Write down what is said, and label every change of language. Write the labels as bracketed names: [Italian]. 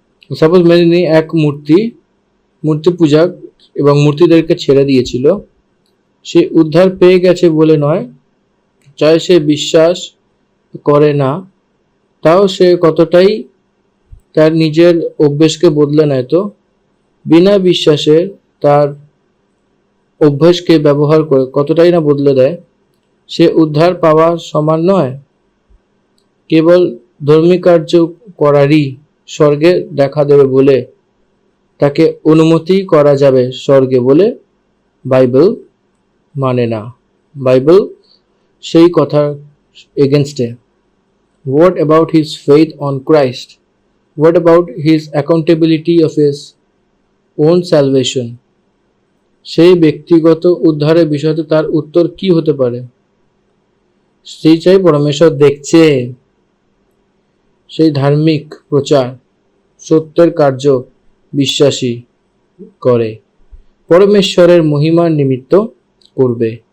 [Bangla] Suppose মেনে নিই এক মূর্তি পূজক এবং মূর্তিদেরকে ছেড়ে দিয়েছিল, সে উদ্ধার পেয়ে গেছে বলে নয়, চাই সে বিশ্বাস করে না, তাও সে কতটাই তার নিজের অভ্যেসকে বদলে নেয়, তো বিনা বিশ্বাসে তার অভ্যাসকে ব্যবহার করে কতটাই না বদলে দেয়, সে উদ্ধার পাওয়া সমান নয়। কেবল ধর্মী কার্য করারই স্বর্গে দেখা দেবে বলে তাকে অনুমতি করা যাবে স্বর্গে বলে বাইবেল মানে না। বাইবেল সেই কথার এগেনস্টে। [English] What about his faith on Christ? What about his accountability of his own salvation? [Bangla] সেই ব্যক্তিগত উদ্ধারের বিষয়তে তার উত্তর কি হতে পারে? সেই চাই পরমেশ্বর দেখছে, সেই ধার্মিক প্রচার, সত্যের কার্য বিশ্বাসী করে, পরমেশ্বরের মহিমার নিমিত্ত করবে।